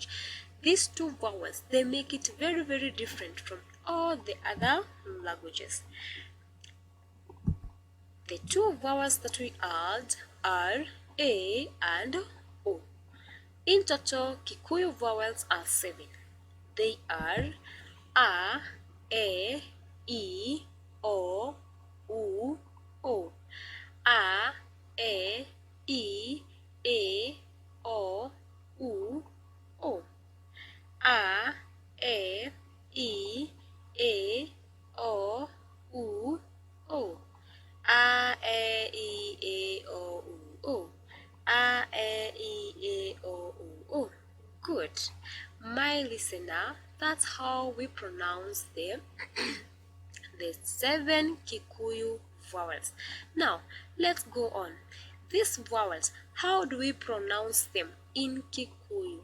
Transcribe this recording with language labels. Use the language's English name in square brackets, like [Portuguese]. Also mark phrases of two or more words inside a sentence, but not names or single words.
[English] These 2 vowels, they make it very, very different from all the other languages. The 2 vowels that we add are A and O. In total, Kikuyu vowels are 7. They are A, E, O, U, O. A, E, O, U, O. A, E, O, U, O. A, E, O, U, O. A, E, O, U, O. Good. My listener, that's how we pronounce the 7 Kikuyu vowels. Now, let's go on. These vowels, how do we pronounce them in Kikuyu?